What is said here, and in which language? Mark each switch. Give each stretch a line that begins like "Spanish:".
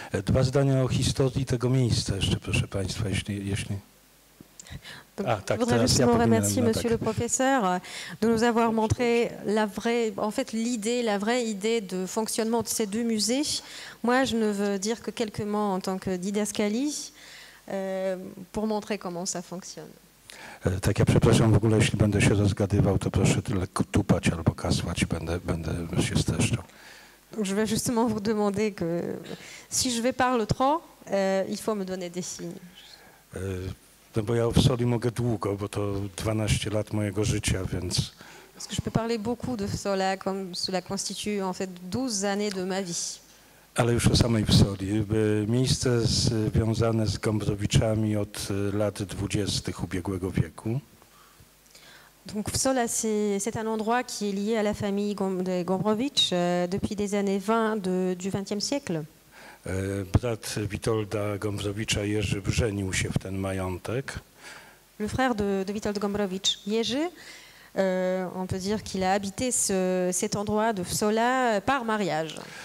Polish: Dwa zdania o historii tego miejsca jeszcze, proszę państwa, jeśli...
French: Je voudrais justement remercier Monsieur le professeur de nous avoir montré la vraie idée de fonctionnement de ces deux musées. Moi, je ne veux dire que quelques mots en tant que didascalie pour montrer comment ça fonctionne.
Polish: Tak, ja przepraszam w ogóle, jeśli będę się rozgadywał, to proszę lekko tupać albo kasłać, będę się streszczał.
French: Je vais justement vous demander que si je vais parler trop, il faut me donner des signes.
Polish: No bo ja w Soli mogę długo, bo to 12 lat mojego życia, więc...
French: Parce que je peux parler beaucoup de Psola, comme cela constitue en fait 12 années de ma vie.
Polish: Ale już o samej Psoli. Miejsce związane z Gombrowiczami od lat 20. ubiegłego wieku.
French: Donc Psola, c'est un endroit qui est lié à la famille de Gombrowicz depuis des années 20 du XXe siècle.
Polish: Brat Witolda Gombrowicza, Jerzy, żenił się w ten majątek.
French: Le frère de Witold Gombrowicz, Jerzy, on peut dire qu'il a habité cet endroit de Psola par mariage.